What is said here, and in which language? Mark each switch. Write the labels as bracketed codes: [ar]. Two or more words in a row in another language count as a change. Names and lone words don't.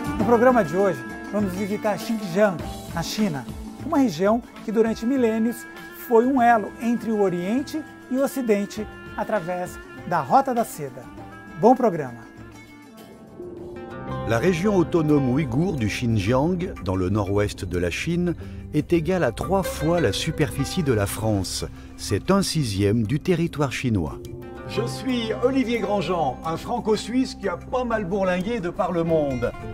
[pt] programa de hoje, vamos visitar Xinjiang, na China, uma região que durante milênios foi um elo entre o Oriente e o Ocidente através da Rota da Seda. Bon programa! [fr] La région autonome ouïghour du Xinjiang, dans le nord-ouest de la Chine, est égale à 3 fois la superficie de la France. C'est 1/6 du territoire chinois. Je suis Olivier Grandjean, un franco-suisse qui a pas mal bourlingué de par le monde.